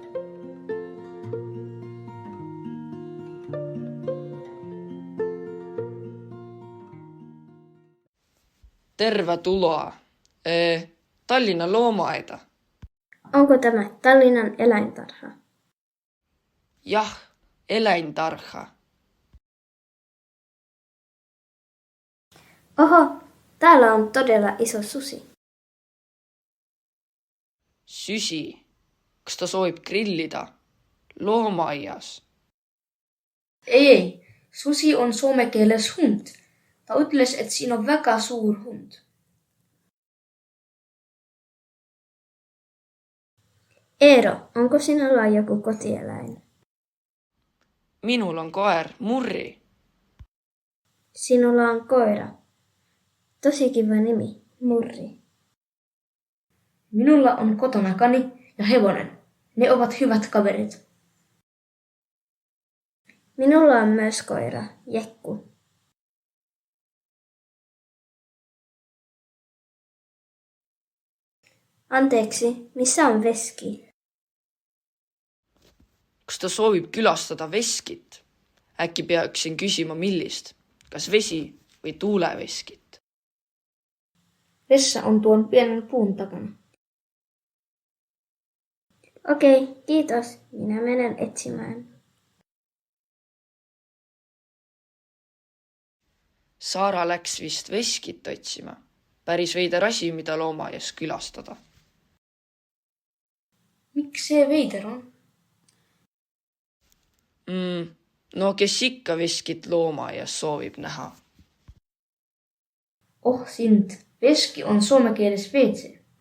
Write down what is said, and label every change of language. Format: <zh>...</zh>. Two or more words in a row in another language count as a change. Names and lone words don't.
<fi>Tervetuloa Tallinnan loomaaeda. Onko tämä Tallinnan eläintarha? Jah, eläintarha. Oho, täällä on todella iso susi.</fi> <et>Süsi, kas ta soovib grillida loomaaias? Ei, susi on suomen keeles hund. Ta ütles, et siin on väga suur hund.</et> <fi>Eero, onko sinulla joku kotieläin?</fi> <et>Minul on koer Murri.</et> <fi>Sinulla on koira. Tosi kiva nimi, Murri. Minulla on kotona kani ja hevonen. Ne ovat hyvät kaverit. Minulla on myös koira, Jekku. Anteeksi, missä on Veski?</fi> <et>Kas ta soovib külastada veskit? Äkki peaksin küsima millist? Kas vesi või tuuleveskit?</et> <fi>Vessa on tuon pienen puun takana. Okei, kiitos. Minä menen etsimään.</fi> <et>Saara läks vist veskit otsima. Päris veider asi, mida loomaaias külastada. Miks see veider on? No kes ikka veskit loomaaias soovib näha? Oh sind, veski on suomen keeles WC.</et>